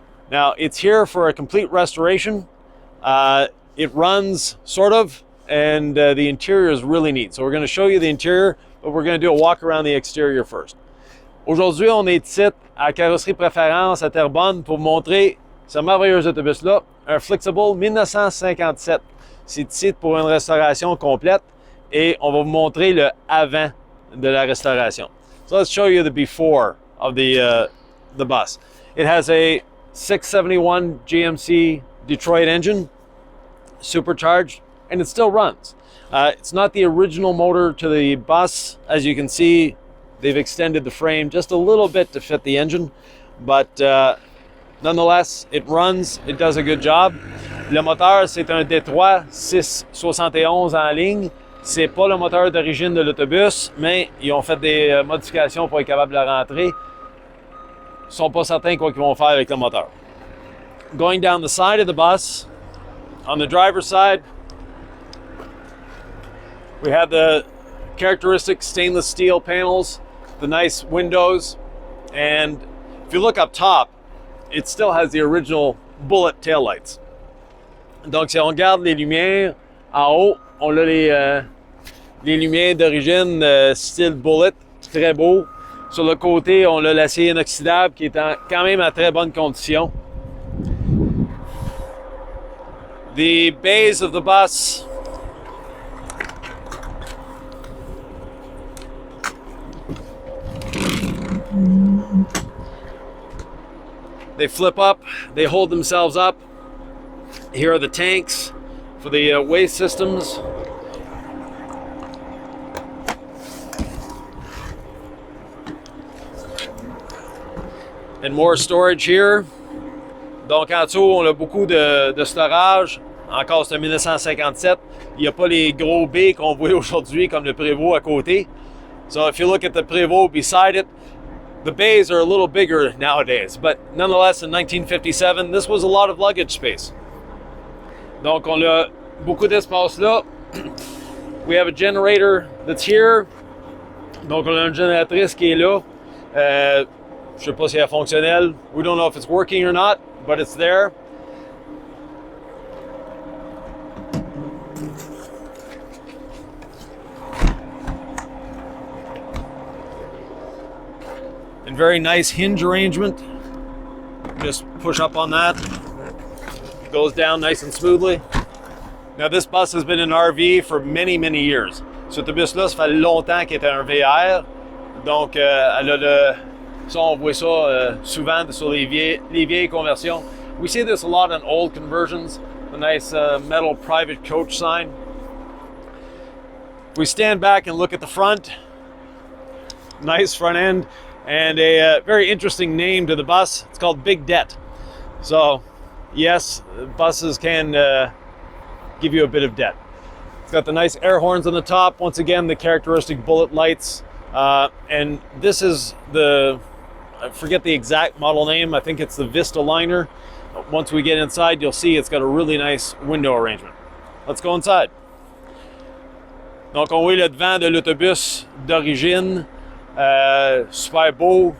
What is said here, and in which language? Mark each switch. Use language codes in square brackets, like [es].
[en] Now it's here for a complete restoration. It runs sort of, and the interior is really neat. So we're going to show you the interior, but we're going to do a walk around the exterior first. [fr] Aujourd'hui, on est ici à Carrosserie Préférence à Terrebonne pour montrer ce merveilleux autobus-là, un Flxible 1957. C'est ici pour une restauration complète et on va vous montrer le avant de la restauration. [en] So let's show you the before of the bus. It has a 671 GMC Detroit engine, supercharged, and it still runs. It's not the original motor to the bus. As you can see, they've extended the frame just a little bit to fit the engine, but nonetheless, it runs, it does a good job. [fr] Le moteur, c'est un Detroit 671 en ligne. C'est pas le moteur d'origine de l'autobus, mais ils ont fait des modifications pour être capable de la rentrer. Ils sont pas certains quoi qu'ils vont faire avec le moteur. [en] Going down the side of the bus, on the driver's side, we have the characteristic stainless steel panels, the nice windows, and if you look up top, it still has the original bullet taillights. [fr] Donc si on regarde les lumières en haut, on a les lumières d'origine style bullet, très beau. Sur le côté, on a l'acier inoxydable qui est quand même en très bonne condition. [en] The bays of the bus they flip up, they hold themselves up. Here are the tanks for the waste systems. And more storage here. [fr] Donc en dessous, on a beaucoup de storage. Encore, c'est un 1957. Il n'y a pas les gros baies qu'on voit aujourd'hui comme le prévôt à côté. [en] So if you look at the prévôt beside it, the bays are a little bigger nowadays. But nonetheless, in 1957, this was a lot of luggage space. [fr] Donc on a beaucoup d'espace là. [en] We have a generator that's here. [fr] Donc on a une génératrice qui est là. Je sais pas si elle est fonctionnelle. [en] We don't know if it's working or not, but it's there. And very nice hinge arrangement. Just push up on that. It goes down nice and smoothly. Now this bus has been an RV for many, many years. [fr] Cet autobus-là, ça fait longtemps qu'il était un VR. Donc, elle a le... Ça, on voit ça souvent sur les vieilles conversions. [en] We see this a lot in old conversions. A nice metal private coach sign. We stand back and look at the front. Nice front end. And a very interesting name to the bus. It's called Big Debt. So, yes, buses can give you a bit of debt. It's got the nice air horns on the top. Once again, the characteristic bullet lights. And this is I forget the exact model name. I think it's the Vistaliner. Once we get inside, you'll see it's got a really nice window arrangement. Let's go inside. [fr] Donc, on voit le devant de l'autobus d'origine. Super beau.